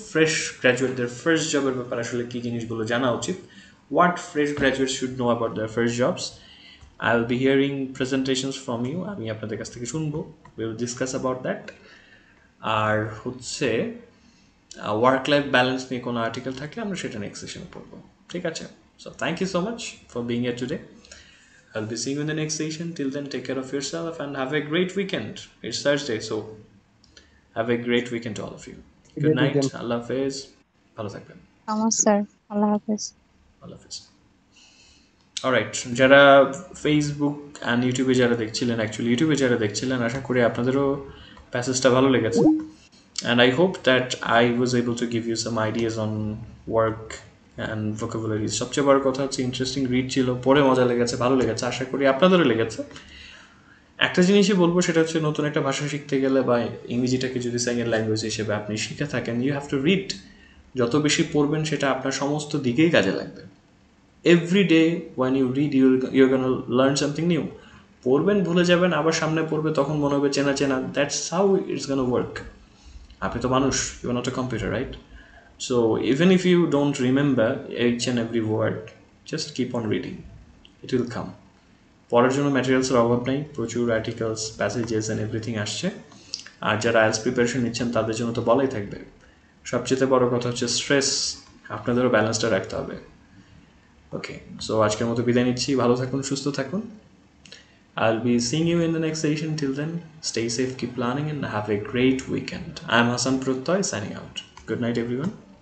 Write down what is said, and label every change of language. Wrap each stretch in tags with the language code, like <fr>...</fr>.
<bn>Fresh গ্র্যাজুয়েটদের first জবের ব্যাপারে আসলে কী জিনিসগুলো জানা উচিত,</bn> <en>What fresh graduate should know about their first jobs. I will be hearing presentations from you,</en> <bn>আমি আপনাদের কাছ থেকে শুনবো,</bn> <en>We will discuss about that.</en> <bn>আর হচ্ছে ওয়ার্ক লাইফ ব্যালেন্স নিয়ে কোনো আর্টিকেল থাকলে আমরা সেটা নেক্সট সেশনে পড়বো, ঠিক আছে?</bn> <en>So thank you so much for being here today. I'll be seeing you in the next session. Till then, take care of yourself and have a great weekend. It's Thursday, so have a great weekend to all of you. Good night. Allah Hafiz.</en> <bn>ভালো থাকবেন। নমস্কার, আল্লাহ হাফেজ। আল্লাহ হাফিজ। Alright, যারা Facebook and ইউটিউবে যারা দেখছিলেন, actually ইউটিউবে যারা দেখছিলেন, আশা করি আপনাদেরও প্যাসেজটা ভালো লেগেছে।</bn> <en>And I hope that I was able to give you some ideas on work and vocabularies.</en> <bn>সবচেয়ে বড় কথা হচ্ছে ইন্টারেস্টিং রিড ছিল, পড়ে মজা লেগেছে, ভালো লেগেছে, আশা করি আপনাদেরও লেগেছে। একটা জিনিসই বলবো, সেটা হচ্ছে নতুন একটা ভাষা শিখতে গেলে বা ইংরেজিটাকে যদি সেকেন্ড ল্যাঙ্গুয়েজ হিসেবে আপনি শিখে থাকেন,</bn> <en>You have to read.</en> <bn>যত বেশি পড়বেন সেটা আপনার সমস্ত দিকেই কাজে লাগবে।</bn> <en>Every day one you read you're gonna learn something new.</en> <bn>পড়বেন, ভুলে যাবেন, আবার সামনে পড়বে, তখন মনে হবে চেনা চেনা।</bn> <en>That's how it's gonna work.</en> <bn>আপনি তো মানুষ,</bn> <en>You are not a computer, right? So even if you don't remember each and every word, just keep on reading, it will come.</en> <bn>পড়ার জন্য ম্যাটেরিয়ালসের অভাব নেই, প্রচুর আর্টিকেলস, প্যাসেজেস অ্যান্ড এভরিথিং আসছে। আর যারা আইএলটিএস প্রিপারেশন নিচ্ছেন তাদের জন্য তো বলাই থাকবে। সবচেয়ে বড় কথা হচ্ছে স্ট্রেস, আপনাদেরও ব্যালেন্সটা রাখতে হবে। ওকে, সো আজকের মতো বিদায় নিচ্ছি। ভালো থাকুন, সুস্থ থাকুন।</bn> <en>I'll be seeing you in the next session. Till then, stay safe, keep planning, and have a great weekend. I'm Hassan Prottoy signing out. Good night, everyone.</en>